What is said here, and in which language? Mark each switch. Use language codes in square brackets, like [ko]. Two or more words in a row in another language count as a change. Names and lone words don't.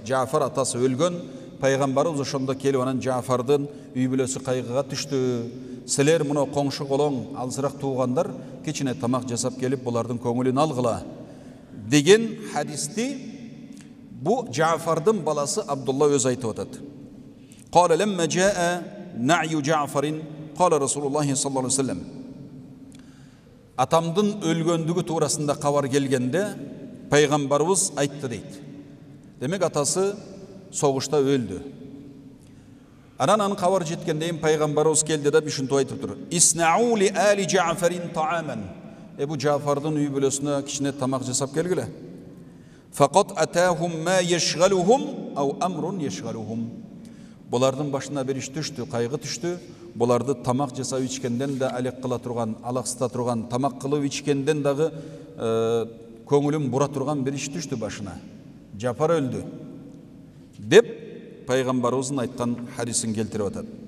[ky] Джафар атасы өлгөн, пайгамбарыбыз ошондо келип анан Джафардын үй бүлөсү кайгыга түштү. Силер муну коңшу колоң, алсыраак туугандар кичине тамак жасап келип булардын көңүлүн алгыла деген хадисти бу Джафардын баласы Абдулла өз айтып атат. [ar] قال لما جاء نعي جعفر قال رسول الله صلى الله عليه وسلم [ky] атамдын өлгөндүгү туурасында кабар келгенде пайгамбарыбыз айтты дейт. Демек атасы согушта өлдү. Анан кабар жеткенден пайгамбарыбыз келди да бишинтип айтып тур. [ar] اصنعوا لآل جعفر طعاما. [ky] Эбу Жафардын үй бүлөсүнө кичине тамак жасап келгиле. [ar] فقد أتاهم ما يشغلهم أو أمر يشغلهم. [ky] Булардын башына бир иш түштү, кайгы түштү. Буларды тамак жасап ичкенден да алек кыла турган, алаксыта турган, тамак кылып ичкенден дагы көңүлүн бура турган бир иш түштү башына. Жапар өлдү. Деп пайгамбарыбыздын айткан хадисин келтирип атат.